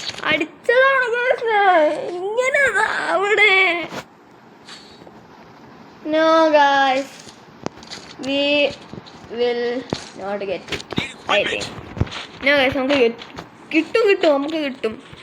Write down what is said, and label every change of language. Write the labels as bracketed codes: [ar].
[ml] അടിച്ചതാണ് guys. ഇങ്ങനെ അവിടെ. [en] No guys, we will not get it. I think. No guys, [ml] നമുക്ക് കിട്ടും നമുക്ക് കിട്ടും.